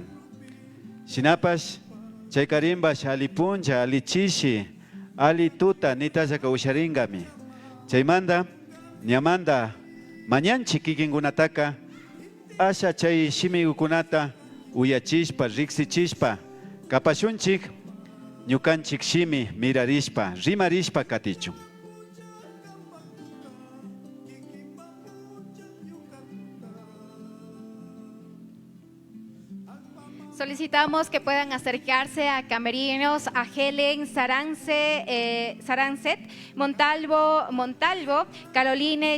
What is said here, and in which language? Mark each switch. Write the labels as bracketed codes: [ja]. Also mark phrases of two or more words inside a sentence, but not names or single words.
[qu] Shinapash chay karimbash ali puncha, ali chishi, ali tuta nitashaka usharingami. Chaymanda ñamanda mañanchi kikinkunataka asha chay shimikukunata uyachishpa, riksichishpa, kapashunchik ñukanchik shimi mirarishpa, rimarishpa katichun. [es] Solicitamos que puedan acercarse a camerinos, a Helen Sarancet, Montalvo, Caroline